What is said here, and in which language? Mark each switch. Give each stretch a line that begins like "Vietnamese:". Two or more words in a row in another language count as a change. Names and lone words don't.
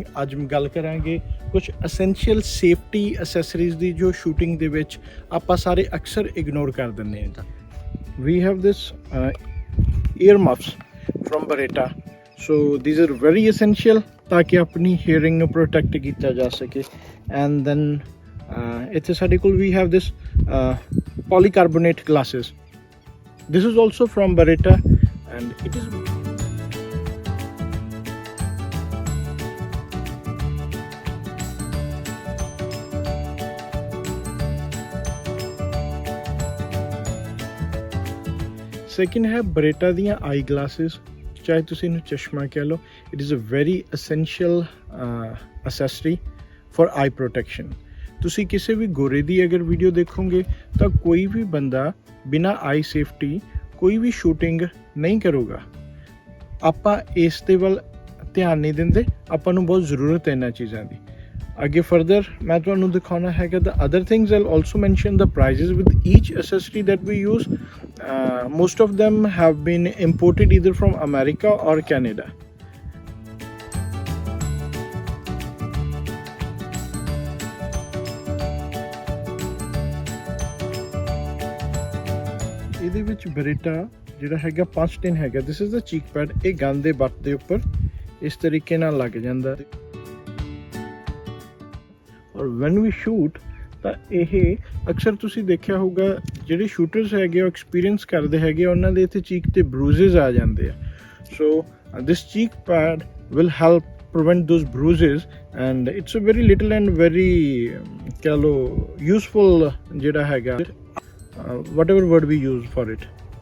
Punjabi: ਅੱਜ ਗੱਲ ਕਰਾਂਗੇ ਕੁਝ
English: essential safety accessories
Punjabi: ਦੀ ਜੋ ਸ਼ੂਟਿੰਗ ਦੇ ਵਿੱਚ ਆਪਾਂ ਸਾਰੇ ਅਕਸਰ ਇਗਨੋਰ ਕਰ ਦਿੰਦੇ ਹਾਂ।
English: We have this ear muffs from Beretta, so these are very essential
Punjabi: ਤਾਂ ਕਿ ਆਪਣੀ ਹੀਅਰਿੰਗ ਨੂੰ ਪ੍ਰੋਟੈਕਟ ਕੀਤਾ ਜਾ ਸਕੇ।
English: And then
Punjabi: ਇੱਥੇ ਸਾਡੇ ਕੋਲ
English: we have this polycarbonate glasses. This is also from Beretta and it is second है Beretta ਦੀਆਂ eye glasses,
Punjabi: ਚਾਹੇ ਤੁਸੀਂ ਇਹਨੂੰ ਚਸ਼ਮਾ ਕਹਿ ਲਓ।
English: It is a very essential accessory for eye protection.
Punjabi: ਤੁਸੀਂ ਕਿਸੇ ਵੀ ਗੋਰੇ ਦੀ ਅਗਰ ਵੀਡੀਓ ਦੇਖੋਗੇ ਤਾਂ ਕੋਈ ਵੀ ਬੰਦਾ ਬਿਨਾਂ ਆਈ ਸੇਫਟੀ ਕੋਈ ਵੀ ਸ਼ੂਟਿੰਗ ਨਹੀਂ ਕਰੂਗਾ। ਆਪਾਂ ਇਸ ਦੇ ਵੱਲ ਧਿਆਨ ਨਹੀਂ ਦਿੰਦੇ, ਆਪਾਂ ਨੂੰ ਬਹੁਤ ਜ਼ਰੂਰਤ ਹੈ ਇਹਨਾਂ ਚੀਜ਼ਾਂ ਦੀ। ਅੱਗੇ ਫਰਦਰ ਮੈਂ ਤੁਹਾਨੂੰ ਦਿਖਾਉਣਾ ਹੈਗਾ
English: the other things. I'll also mention the prices with each accessory that we use. Most of them have been imported either from America or Canada.
Punjabi: ਇਹਦੇ ਵਿੱਚ ਬਰੇਟਾ ਜਿਹੜਾ ਹੈਗਾ 5 ਟਿਨ ਹੈਗਾ।
English: This is the cheek pad.
Punjabi: ਇਹ ਗਨ ਦੇ ਬੱਟ ਦੇ ਉੱਪਰ ਇਸ ਤਰੀਕੇ ਨਾਲ ਲੱਗ ਜਾਂਦਾ ਔਰ
English: when we shoot
Punjabi: ਤਾਂ ਇਹ ਅਕਸਰ ਤੁਸੀਂ ਦੇਖਿਆ ਹੋਊਗਾ ਜਿਹੜੇ ਸ਼ੂਟਰਸ ਹੈਗੇ ਉਹ ਐਕਸਪੀਰੀਅੰਸ ਕਰਦੇ ਹੈਗੇ ਉਹਨਾਂ ਦੇ ਇੱਥੇ ਚੀਕ ਤੇ ਬਰੂਜ਼ਸ ਆ ਜਾਂਦੇ ਆ।
English: So this cheek pad will help prevent those bruises and it's a very little and very
Punjabi: ਕਹਿ ਲਓ
English: useful
Punjabi: ਜਿਹੜਾ ਹੈਗਾ
English: whatever word we use for it.